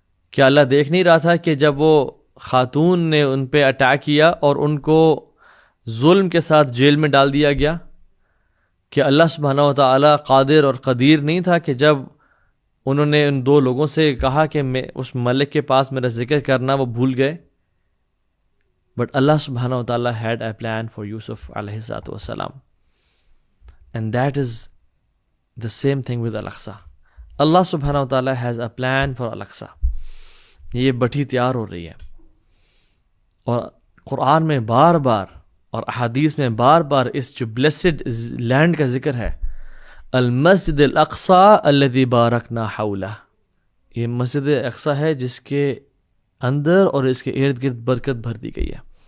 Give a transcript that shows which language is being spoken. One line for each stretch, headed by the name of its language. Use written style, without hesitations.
Urdu: کیا اللہ دیکھ نہیں رہا تھا کہ جب وہ خاتون نے ان پہ اٹیک کیا اور ان کو ظلم کے ساتھ جیل میں ڈال دیا گیا؟ کیا اللہ سبحانہ و تعالیٰ قادر اور قدیر نہیں تھا کہ جب انہوں نے ان دو لوگوں سے کہا کہ میں اس ملک کے پاس میرا ذکر کرنا, وہ بھول گئے؟ بٹ اللہ سبحانہ و تعالیٰ
English: had a plan for
Urdu: یوسف علیہ السلام,
English: and that is the same thing with Al-Aqsa. Allah سبحانہ و تعالیٰ has a plan for Al-Aqsa.
Urdu: یہ بٹھی تیار ہو رہی ہے, اور قرآن میں بار بار اور احادیث میں بار بار اس جو بلیسڈ لینڈ کا ذکر ہے,
Arabic: المسجد الاقصی الذی بارکنا حولہ.
Urdu: یہ مسجد اقصی ہے جس کے اندر اور اس کے ارد گرد برکت بھر دی گئی ہے.